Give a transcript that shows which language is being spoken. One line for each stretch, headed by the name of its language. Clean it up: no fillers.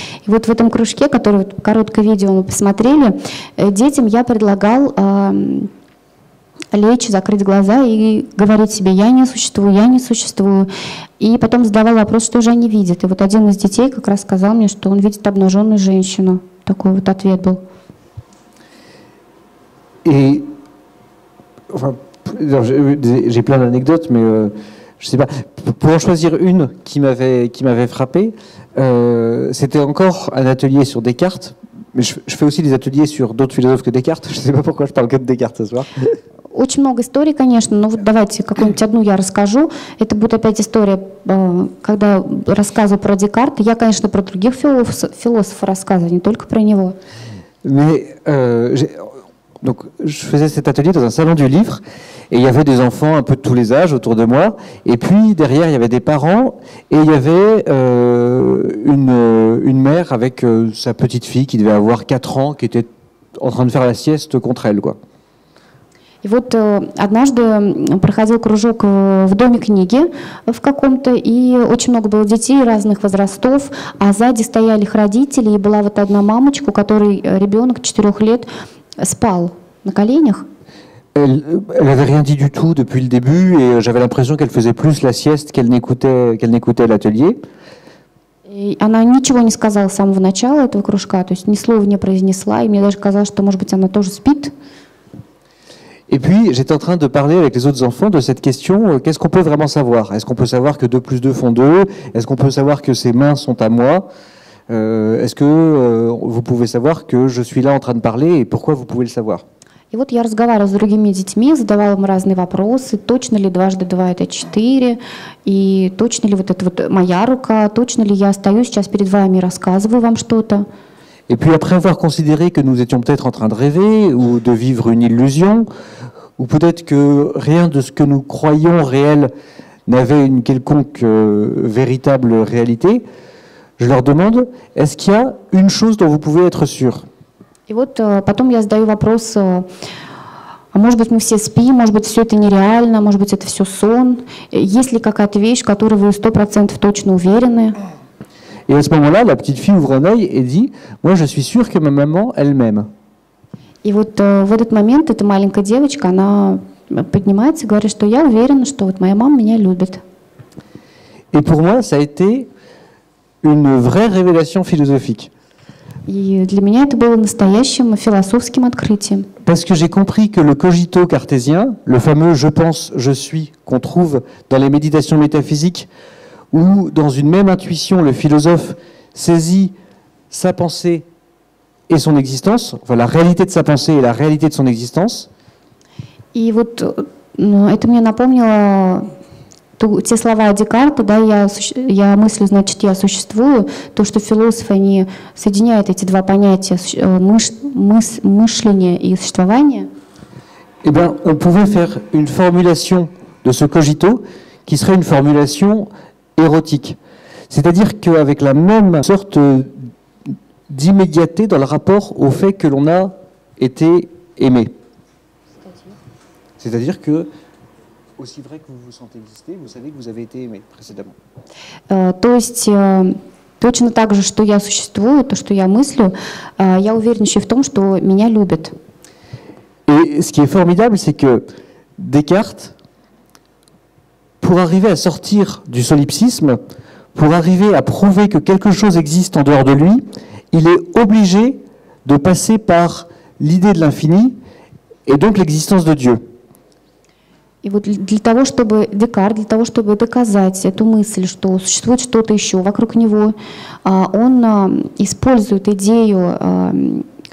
Russian: И вот в этом кружке, который вот, короткое видео мы посмотрели, детям я предлагал лечь, закрыть глаза и говорить себе «я не существую, я не существую». И потом задавал вопрос, что же они видят. И вот один из детей как раз сказал мне, что он видит обнаженную женщину. Такой вот ответ был.
French: Et enfin, j'ai plein d'anecdotes, mais je sais pas. Pour en choisir une qui m'avait frappé, c'était encore un atelier sur Descartes. Mais je fais aussi des ateliers sur d'autres philosophes que Descartes. Je ne sais pas pourquoi je parle que de Descartes ce soir.
Russian: Очень много историй, конечно, но вот давайте какую-нибудь одну я расскажу. Это будет опять история, когда рассказываю про Декарта. Я, конечно, про других философов рассказываю, не только про него.
French: Mais donc, je faisais cet atelier dans un salon du livre et il y avait des enfants un peu de tous les âges autour de moi. Et puis derrière, il y avait des parents et il y avait une mère avec sa petite fille qui devait avoir 4 ans, qui était en train de faire la sieste contre elle, quoi.
Russian: И вот однажды проходил кружок в Доме книги в каком-то, и очень много было детей разных возрастов, а сзади стояли их родители, и была вот одна мамочка, у которой ребенок 4 лет спал на коленях.
French: Elle n'avait rien dit du tout depuis le début et j'avais l'impression qu'elle faisait plus la sieste qu'elle n'écoutait l'atelier.
Russian: И она ничего не сказала с самого начала этого кружка, то есть ни слова не произнесла, и мне даже казалось, что, может быть, она тоже спит.
French: Et puis, j'étais en train de parler avec les autres enfants de cette question, qu'est-ce qu'on peut vraiment savoir? Est-ce qu'on peut savoir que 2 plus 2 font 2? Est-ce qu'on peut savoir que ces mains sont à moi? Est-ce que vous pouvez savoir que je suis là en train de parler et pourquoi vous pouvez le savoir?
Russian: И вот я разговаривала с другими детьми, задавала им разные вопросы, точно ли 2 × 2 это 4, и точно ли вот это вот моя рука, точно ли я стою сейчас перед вами и рассказываю вам что-то.
French: Et puis après avoir considéré que nous étions peut-être en train de rêver ou de vivre une illusion, ou peut-être que rien de ce que nous croyons réel n'avait une quelconque véritable réalité, je leur demande, est-ce qu'il y a une chose dont vous pouvez être sûr?
Russian: И вот потом я задаю вопрос, а может быть мы все спим, может быть все это нереально, может быть это все сон, есть ли какая-то вещь, в которой вы 100% точно уверены?
French: Et à ce moment-là, la petite fille ouvre un œil et dit, moi je suis sûre que ma maman, elle m'aime.
Russian: И вот в этот момент эта маленькая девочка, она поднимается и говорит, что я уверена, что вот моя мама меня любит.
French: Et pour moi, ça a été une vraie révélation philosophique.
Russian: И для меня это было настоящим философским открытием.
French: Parce que j'ai compris que le cogito cartésien, le fameux je pense, je suis, qu'on trouve dans les méditations métaphysiques, où dans une même intuition, le philosophe saisit sa pensée et son existence, enfin la réalité de sa pensée et la réalité de son existence.
Russian: И вот это мне напомнило те слова Декарта, да, я мыслю, значит, я существую, то, что философы, они соединяют эти два понятия, мышление и существование.
French: Eh bien, on pouvait faire une formulation de ce cogito qui serait une formulation érotique. C'est-à-dire qu'avec la même sorte d'immédiateté dans le rapport au fait que l'on a été aimé. C'est-à-dire que aussi vrai que vous vous sentez exister, vous savez que vous avez été aimé précédemment.
Russian: То есть точно так же, что я существую, то, что я мыслю, я уверена еще в том, что меня любят.
French: Et ce qui est formidable, c'est que Descartes, pour arriver à sortir du solipsisme, pour arriver à prouver que quelque chose existe en dehors de lui, il est obligé de passer par l'idée de l'infini et donc l'existence de Dieu.
Russian: И вот для того, чтобы Декарт, для того, чтобы доказать эту мысль, что существует что-то еще вокруг него, он использует идею